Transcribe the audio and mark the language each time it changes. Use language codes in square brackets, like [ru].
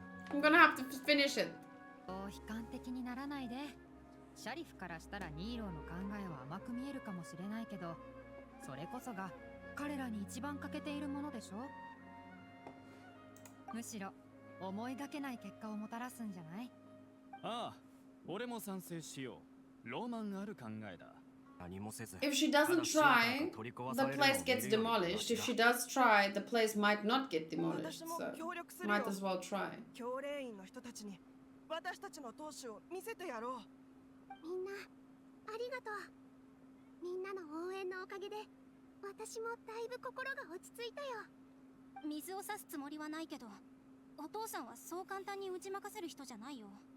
[en] I'm gonna have to finish it. [ja] 悲観的にならないで。シャリフからしたらニーローの考えは甘く見えるかもしれないけど、それこそが彼らに一番欠けているものでしょ。むしろ思いがけない結果をもたらすんじゃない？ああ、俺も賛成しよう。ロマンある考えだ。 [en] If she doesn't try, the place gets demolished. If she does try, the place might not get demolished. So might as well try. [ja] 教練員の人たちに私たちの闘志を見せてやろう。みんなありがとう。みんなの応援のおかげで私もだいぶ心が落ち着いたよ。水を差すつもりはないけど、お父さんはそう簡単に打ち負かせる人じゃないよ。